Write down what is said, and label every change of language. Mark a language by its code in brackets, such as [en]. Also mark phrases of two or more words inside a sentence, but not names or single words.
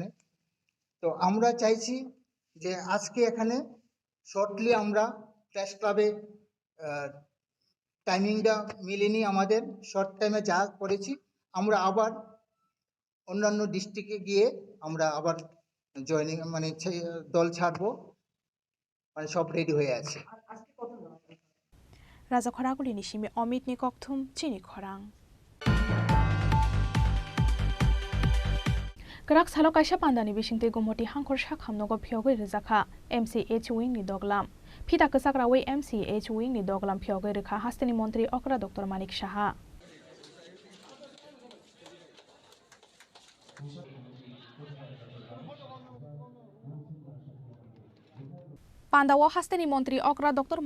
[bn] তো আমরা চাইছি যে আজকে এখানে শর্টলি আমরা প্রেস ক্লাবে টাইমিংটা মিলেনি আমাদের, [en] short time [bn] যা করেছি আমরা আবার অন্যান্য ডিস্ট্রিক্টে গিয়ে আমরা আবার জয়েনিং মানে দল ছাড়বো, মানে সব রেডি হয়ে আছে। [trp] রাজা খরাগুলিনি সিমে অমিত নি ককথুম চিনি খরাং Gerak salo kaisa pandani bisingte gumoti hangkor sak hamnogo phiogoi rijaka MCH wing ni doglam phita kesakra wei MCH wing ni doglam phiogoi rekha hasteni mantri okra Dr. Manik Saha Pandawo hasteni mantri okra Dr.